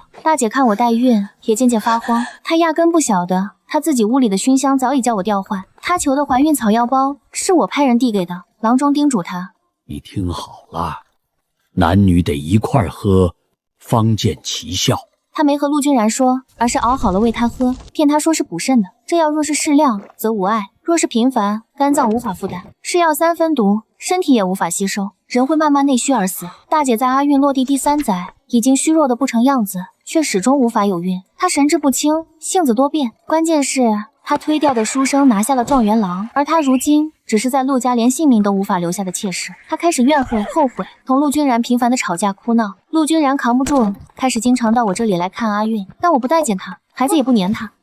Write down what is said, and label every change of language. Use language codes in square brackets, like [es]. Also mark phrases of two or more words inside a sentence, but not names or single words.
[zh] 大姐看我帶孕，也漸漸發慌。她壓根不曉得，她自己屋裡的熏香早已叫我調換。她求的懷孕草藥包是我派人遞給的。郎中叮囑她： 你聽好了，男女得一塊喝，方見奇效。他沒和陸君然說，而是熬好了餵他喝，騙他說是補腎的。這藥若是適量，則無礙；若是頻繁，肝臟無法負擔。是藥3分毒，身體也無法吸收，人會慢慢內虛而死。大姐在阿運落地第3載，已經虛弱的不成樣子，卻始終無法有孕。她神志不清，性子多變，關鍵是她推掉的書生拿下了狀元郎，而她如今只是在陸家連性命都無法留下的妾室。她開始怨恨、後悔，同陸君然頻繁的吵架哭鬧。陸君然扛不住，開始經常到我這裡來看阿運，但我不待見他，孩子也不黏他。